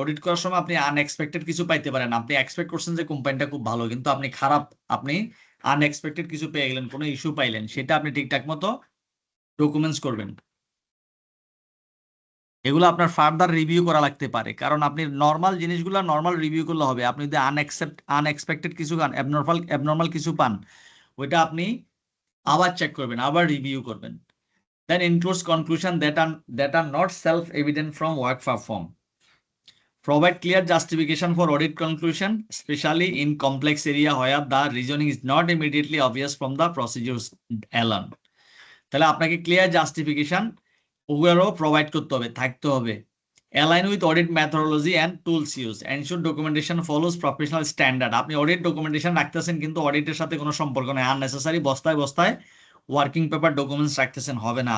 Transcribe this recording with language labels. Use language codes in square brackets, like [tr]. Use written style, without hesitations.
[bn] Audit করার সময় আপনি আনএক্সপেক্টেড কিছু পাইতে পারেন, আপনি এক্সপেক্ট করছেন যে কোম্পানিটা খুব ভালো, কিন্তু আপনি খারাপ, আপনি আনএক্সপেক্টেড কিছু পেয়ে গেলেন, কোনো ইস্যু পাইলেন, সেটা আপনি ঠিকঠাক মতো ডকুমেন্টস করবেন। এগুলো আপনার ফার্দার রিভিউ করা লাগতে পারে, কারণ আপনি নর্মাল জিনিসগুলো নর্মাল রিভিউ করলে হবে, আপনি যদি আনএক্সপেক্টেড কিছু পান, অ্যাবনর্মাল কিছু পান, ওইটা আপনি আবার চেক করবেন, আবার রিভিউ করবেন। [en] Then includes conclusion that are not self-evident from work performed. Provide clear justification for audit conclusion, especially in complex area where the reasoning is not immediately obvious from the procedures alone. [bn] তাহলে আপনাকে clear justification ওগুলোও provide করতে হবে, থাকতে হবে। [en] Align with audit methodology and tools use, ensure documentation follows professional standard. [bn] আপনি audit documentation রাখতেছেন কিন্তু অডিটের সাথে কোনো সম্পর্ক নেই, আননেসেসারি বস্তায় বস্তায় ওয়ার্কিং পেপার ডকুমেন্টস রাখতেছেন, হবে না।